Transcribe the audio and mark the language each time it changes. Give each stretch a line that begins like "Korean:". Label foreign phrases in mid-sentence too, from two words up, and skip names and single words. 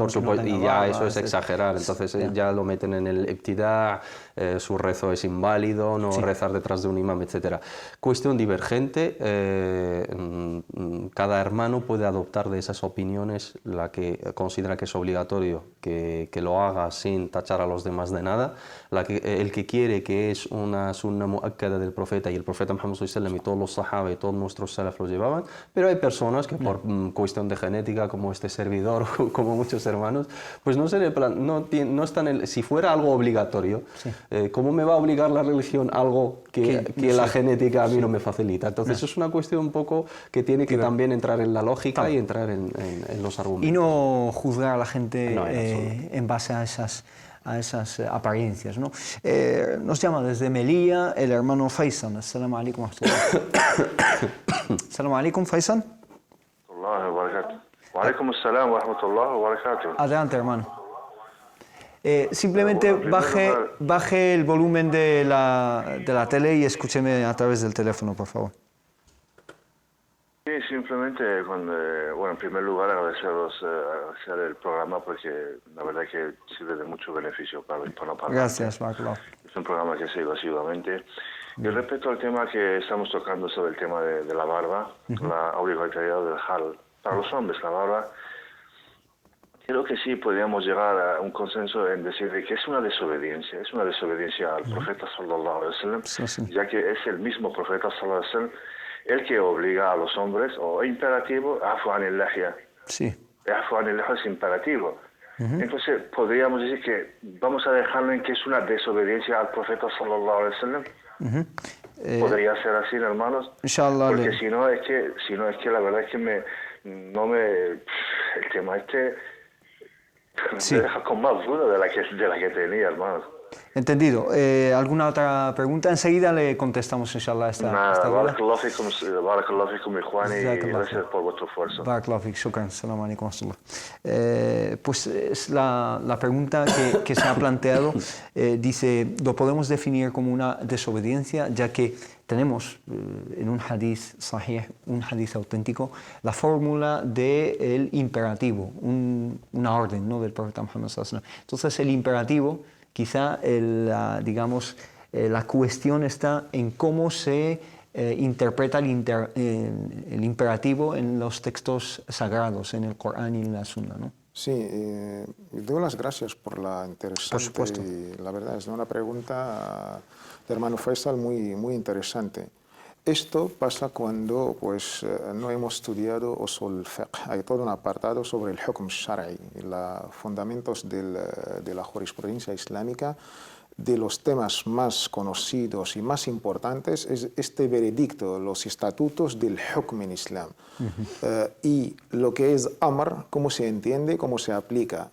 Spanish: Por supuesto, y ya eso es exagerar, entonces ya lo meten en el ibtida', su rezo es inválido, no rezar detrás de un imán, etc. Cuestión divergente, cada hermano puede adoptar de esas opiniones la que considera que es obligatorio que lo haga sin tachar a los demás de nada, el que quiere que es una sunna muakkada del profeta, y el profeta Muhammad
Arabic: صلى الله عليه وسلم
Spanish: y todos los sahaba y todos nuestros salaf lo llevaban, pero hay personas que por cuestión de genética, como este servidor, como muchos hermanos, pues no están si fuera algo obligatorio, ¿cómo me va a obligar la religión algo que la genética a mí no me facilita? Entonces es una cuestión un poco que tiene que también entrar en la lógica y entrar en los argumentos. Y no juzgar a la gente en base a esas apariencias, ¿no? Nos llama desde Melilla el hermano Faisal.
Arabic: السلام عليكم ورحمة الله. السلام عليكم، فيصل. وعليكم السلام ورحمة الله وبركاته.
Spanish: Adelante, hermano. Simplemente baje el volumen de la tele y escúcheme a través del teléfono, por favor. Sí, simplemente, en primer lugar agradecer el programa porque la verdad que sirve de mucho beneficio para el hispanoparlante. Gracias, Marco. Es un programa que sigo asiduamente. Y respecto al tema que estamos tocando sobre el tema de la barba, la obligatoriedad del hal para los hombres, la barba, creo que sí podríamos llegar a un consenso en decir que es una desobediencia al profeta
Arabic: صلى الله عليه وسلم,
Spanish: ya que es el mismo profeta
Arabic: صلى الله عليه وسلم
Spanish: el que obliga a los hombres, o imperativo,
Arabic: اعفوا عن اللحية.
Spanish: Sí.
Arabic: اعفوا عن اللحية
Spanish: es imperativo. Entonces, podríamos decir que vamos a dejarlo en que es una desobediencia al profeta
Arabic: صلى الله عليه وسلم.
Spanish: Podría ser así, hermanos. Inshallah. Porque si no es que la verdad es que el tema Sí. me deja con más dudas de la que tenía, hermanos. Entendido. ¿Alguna otra pregunta? Enseguida le contestamos, inshallah, esta Nada, duda.
Arabic: بارك الله فيكم,
Spanish: mi Juan, y Jazakallah gracias por vuestro esfuerzo.
Arabic: بارك الله فيك، شكرا، سلام عليكم ورحمة الله.
Spanish: Pues es la pregunta que se ha planteado. Dice, ¿lo podemos definir como una desobediencia? Ya que tenemos en un
Arabic: حديث صحيح,
Spanish: un hadith auténtico, la fórmula del imperativo, una orden, ¿no?, del profeta Muhammad
Arabic: صلى الله عليه وسلم.
Spanish: Entonces el imperativo, quizá la cuestión está en cómo se interpreta el imperativo en los textos sagrados, en el Corán y en la Sunna, ¿no? Sí, doy las gracias por la interesante, Por supuesto. y la verdad es una pregunta de hermano Faisal muy interesante. Esto pasa cuando pues, no hemos estudiado
Arabic: أصول فقه.
Spanish: Hay todo un apartado sobre el
Arabic: حكم شرعي,
Spanish: los fundamentos de la jurisprudencia islámica. De los temas más conocidos y más importantes es este veredicto, los estatutos del hukm en Islam. Y lo que es amr, cómo se entiende, cómo se aplica.